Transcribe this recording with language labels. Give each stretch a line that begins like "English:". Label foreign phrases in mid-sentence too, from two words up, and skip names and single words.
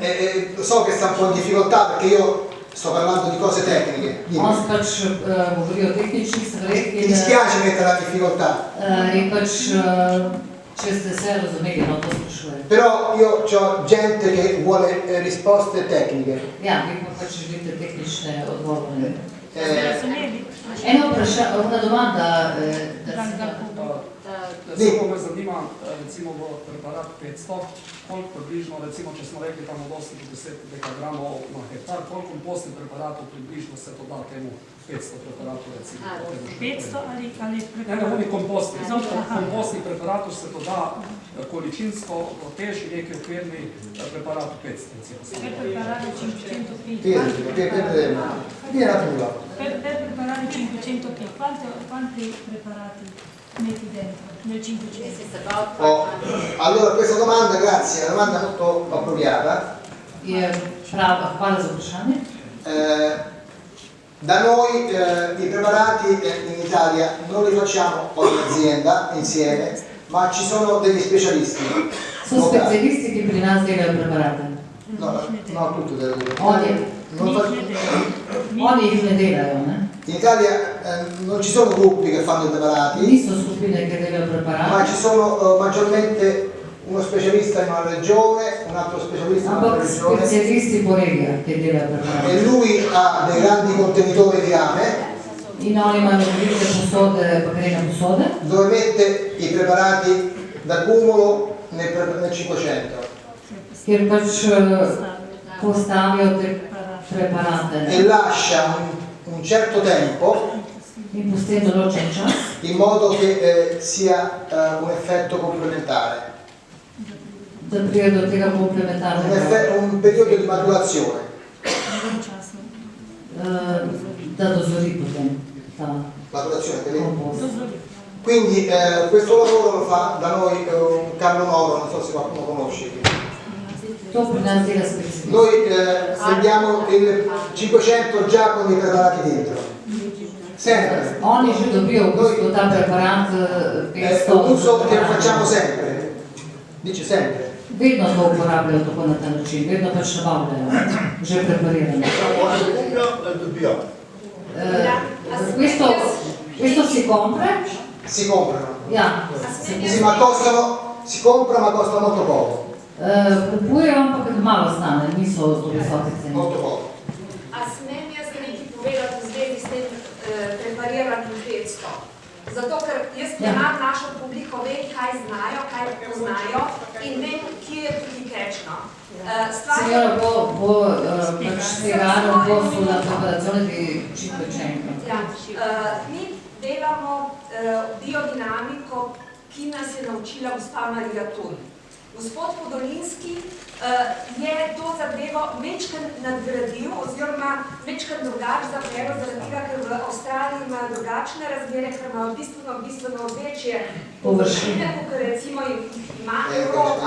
Italian: So che sta un po' in difficoltà perché io sto parlando di cose tecniche.
Slovenian: On pač govori o tehničnih stvareh
Italian: Mi dispiace metterla in difficoltà.
Slovenian: in pač, če ste se razumeli, no, to sprašujem.
Italian: Però io ho gente che vuole risposte tecniche.
Slovenian: Ja, vi pa pač želite tehnične odgovore.
Italian: Una domanda,
Slovenian: Recimo me zanima, recimo v preparat 500, koliko približno, recimo če smo rekli tam od 8 do 10 dekagramov na hektar, koliko kompostnih preparatov približno se to da temu 500 preparatov recimo? 500 ali Ne, ne, oni kompostnih preparatov se to da količinsko teži neki okvirni preparat 500 recimo.
Italian: per preparare 500 kg. Vieni un attimo. Per preparare 500 kg, quanti preparati metti dentro nel 500? Allora questa domanda, grazie, è una domanda molto appropriata.
Slovenian: hvala za vprašanje.
Italian: Da noi i preparati in Italia non li facciamo ogni azienda insieme, ma ci sono degli specialisti.
Slovenian: So specialisti, ki pri nas delajo preparate.
Italian: No, tutto devo dire.
Slovenian: Oni jih ne delajo, ne?
Italian: In Italia non ci sono gruppi che fanno i preparati,
Slovenian: Niso skupine, ki delajo
Italian: ma
Slovenian: preparate,
Italian: ci sono maggiormente uno specialista in una regione, un altro specialista in un'altra
Slovenian: ampak
Italian: regione,
Slovenian: specialisti po regijah, ki delajo preparate.
Italian: e lui ha dei grandi contenitori di rame
Slovenian: In oni imajo velike posode, bakrene posode,
Italian: dove mette i preparati d'accumulo nel 500
Slovenian: kjer pač postavijo te preparate,
Italian: e
Slovenian: ne?
Italian: lascia un certo tempo
Slovenian: In pustijo določen čas,
Italian: in modo che sia un effetto complementare,
Slovenian: da pride do tega komplementarnega.
Italian: un periodo di maturazione.
Slovenian: da dozori potem ta
Italian: maturazione, vedi? compost. Quindi questo lavoro lo fa da noi un Carlo Noro, non so se qualcuno conosce.
Slovenian: To pri nas dela specifično.
Italian: Noi prendiamo il 500 già con i preparati dentro, sempre.
Slovenian: Oni že dobijo v bistvu ta preparat
Italian: È 500. un uso che facciamo sempre, dice sempre.
Slovenian: Vedno to uporabljajo tako na ta način, vedno pač nabavljajo, že preparirano.
Italian: Questo si compra? Si comprano.
Slovenian: Ja.
Italian: Sì, ma si comprano ma costa molto poco.
Slovenian: Kupujejo, ampak malo stane, niso zelo visoke cene.
Italian: Molto poco.
Slovenian: A smem jaz nekaj povedati v zvezi s tem prepariranim 500? Zato, ker jaz poznam našo publiko, vem, kaj znajo, kaj poznajo in vem, kje je tudi kečno.
Italian: Signora, può spiegare un po' sulla preparazione di 500?
Slovenian: Ja, mi delamo biodinamiko, ki nas je naučila gospa Marija Tun. Gospod Podolinski je to zadevo večkrat nadgradil oziroma večkrat drugače zapeljal, zaradi tega, ker v Avstraliji imajo drugačne razmere, ker imajo bistveno večje površine, kot recimo jih ima Evropa.